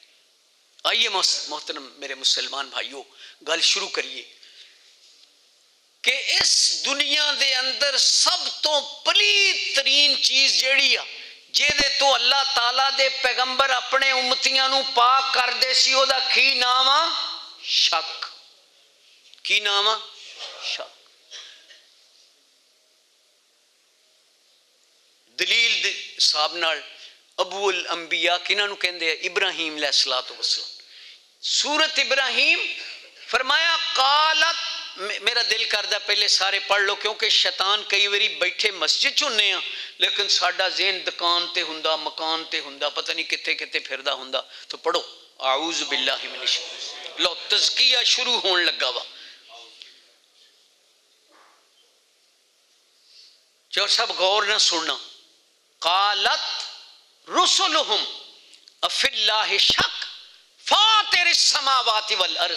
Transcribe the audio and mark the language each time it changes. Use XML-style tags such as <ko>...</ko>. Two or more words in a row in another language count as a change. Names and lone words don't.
<pa>آئیے محترم میرے مسلمان بھائیوں، گل شروع کریے کہ اس دنیا دے اندر سب تو پلیت ترین چیز جیڑی آ جے تو اللہ تعالیٰ دے پیغمبر اپنے امتیاں نو پاک کر دے سی، او دا کی نام آ؟ شک۔ کی نام آ؟ شک۔ دلیل دے صاحب نال ابو الانبیاء کنہاں نو کہندے ہیں؟ ابراہیم علیہ السلام۔ سورت ابراہیم فرمایا قالت، میرا دل کردہ پہلے سارے پڑھ لو کیونکہ شیطان کئی وری بیٹھے مسجد چنے ہیں لیکن ساڈا ذہن دکان تے ہوندا، مکان تے ہوندا، پتہ نہیں کتے کتے پھردا ہوندا۔ تو پڑھو</pa> <ar>اعوذ باللہ من الشیطان۔</ar> <pa>لو تزکیہ شروع ہون لگا وا۔ جو سب غور نہ سننا،</pa> <ar>قالت رسلہم افی اللہ شک فاطر السماوات والارض۔</ar>